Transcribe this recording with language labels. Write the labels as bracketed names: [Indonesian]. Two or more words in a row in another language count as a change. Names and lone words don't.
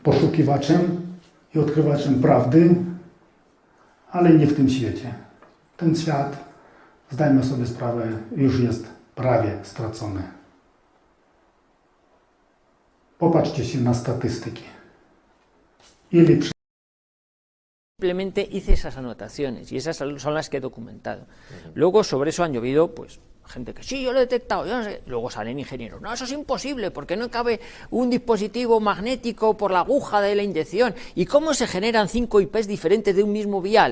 [Polish] Jestem poszukiwaczem i odkrywaczem prawdy, ale nie w tym świecie. Ten świat, zdajmy sobie sprawę, już jest prawie stracony. Popatrzcie się na statystyki. Ile [Spanish] Simplemente hice esas anotaciones y esas son las que he documentado. Luego sobre eso han llovido, pues, gente que sí, yo lo he detectado, yo no sé. Luego salen ingenieros, no, eso es imposible, porque no cabe un dispositivo magnético por la aguja de la inyección. ¿Y cómo se generan 5 IPs diferentes de un mismo vial?